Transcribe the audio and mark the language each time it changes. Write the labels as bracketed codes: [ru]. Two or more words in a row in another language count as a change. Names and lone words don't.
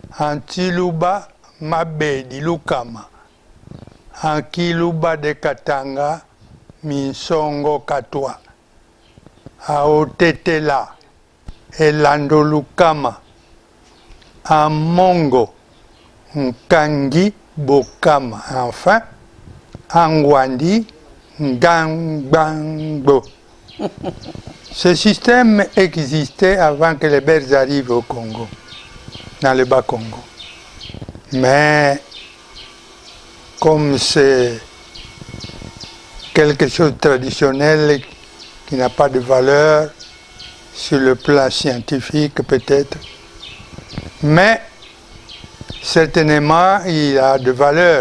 [fr] Antiluba Mabedi Lukama, Ankiluba de Katanga, Minsongo Katwa, Aotetela, Elando Lukama, Amongo, Nkangi Bokama, enfin, Angwandi, Ngangbangbo. Ce système existait avant que les Belges arrivent au Congo, dans le Bas-Congo. Mais comme c'est quelque chose de traditionnel qui n'a pas de valeur sur le plan scientifique peut-être, mais certainement il a de valeur.